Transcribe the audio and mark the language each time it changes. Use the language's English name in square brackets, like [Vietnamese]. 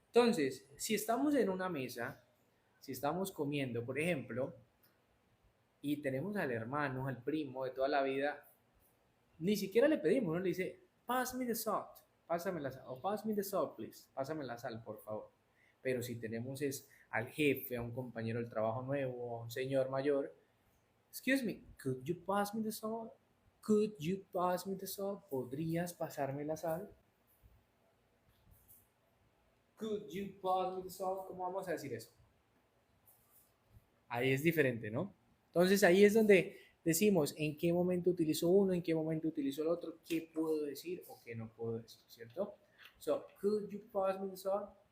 [Spanish] Entonces, si estamos en una mesa, si estamos comiendo, por ejemplo, y tenemos al hermano, al primo de toda la vida, ni siquiera le pedimos, uno le dice, [English] pass me the salt, [Spanish] pásame la sal, o [English] pass me the salt, please, [Spanish] pásame la sal, por favor. Pero si tenemos es al jefe, a un compañero del trabajo nuevo, a un señor mayor, [English] excuse me, could you pass me the salt? Could you pass me the salt? [Spanish] ¿Podrías pasarme la sal? [English] Could you pass me the salt? [Spanish] ¿Cómo vamos a decir eso? Ahí es diferente, ¿no? Entonces ahí es donde decimos en qué momento utilizo uno, en qué momento utilizo el otro, qué puedo decir o qué no puedo decir, ¿cierto? [English] So, could you pass me the salt?